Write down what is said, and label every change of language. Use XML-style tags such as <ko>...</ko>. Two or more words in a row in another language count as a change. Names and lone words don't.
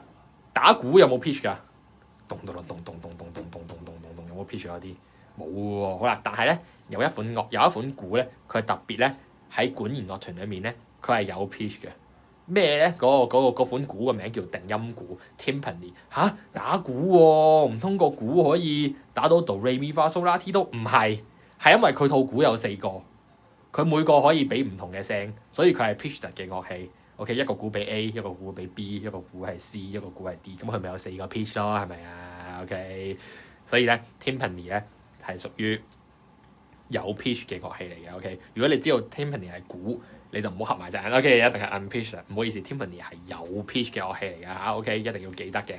<yue>打鼓有冇 pitch 㗎？咚有冇 pitch 嗰啲？冇喎。好啦，但係咧有一款鼓咧，佢係特別咧喺管弦樂團裏面咧，佢係有 pitch 嘅。咩咧？嗰款鼓個名叫定音鼓 timpani。嚇，打鼓喎，唔通個鼓可以打到 do re mi fa sol la ti do？唔係，係因為佢套鼓有4個，佢每個可以俾唔同嘅聲，所以佢係 pitched 嘅樂器。OK， 一個鼓俾 A， 一個鼓俾 B， 一個鼓係 C， 一個鼓係 D， 咁佢咪有4個 pitch 咯，係咪啊 ？OK， 所以咧 timpani 咧係屬於有 pitch 嘅樂器嚟嘅。OK， 如果你知道 timpani 係鼓，你就唔好合埋隻眼。OK， 一定係 unpitched，唔好意思 ，timpani 係有 pitch 嘅樂器嚟㗎嚇。OK， 一定要記得嘅。</yue>